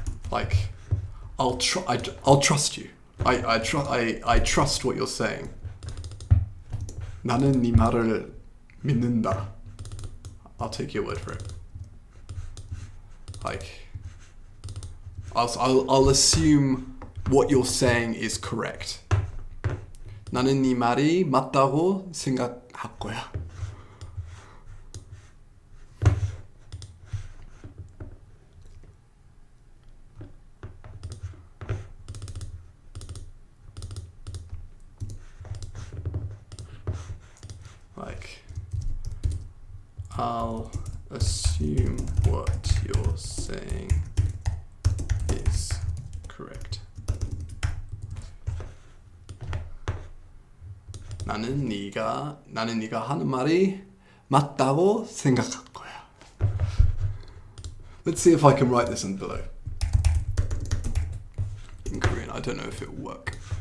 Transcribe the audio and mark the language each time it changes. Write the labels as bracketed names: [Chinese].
[English] Like, I'll trust you. I trust what you're saying. [Korean] 나는 네 말을 믿는다. [English] I'll take your word for it. Like, I'll assume what you're saying is correct. [Korean] 나는 네 말이 맞다고 생각할 거야. [English] Like, I'll assume what you're saying is correct. [Korean] 나는 네가 하는 말이 맞다고 생각할 거야. [English] Let's see if I can write this in below. In Korean, I don't know if it will work.